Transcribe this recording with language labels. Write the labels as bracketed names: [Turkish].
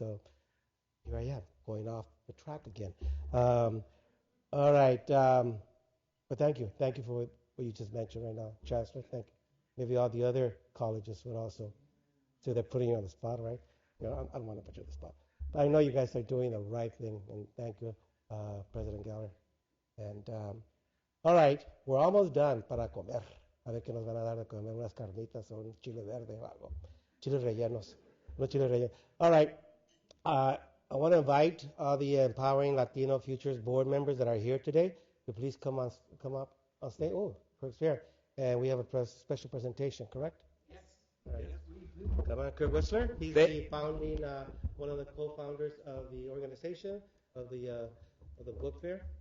[English] So here I am, going off the track again. All right, but thank you for what you just mentioned right now, Chancellor. Thank you. Maybe all the other colleges would also. So they're putting you on the spot, right? I don't want to put you on the spot, but I know you guys are doing the right thing, and thank you, President Geller. And all right, we're almost done para comer. [Spanish] A ver qué nos van a dar de comer, unas carnitas o un chile verde o algo. Chiles rellenos. No chiles rellenos. All right. [English] I want to invite the Empowering Latino Futures board members that are here today to please come up on stage. Oh, Kirk's here. And we have a special presentation, correct? Yes. All right. Come on, Kirk Whistler. He's the founding, one of the co-founders of the organization, of the book fair.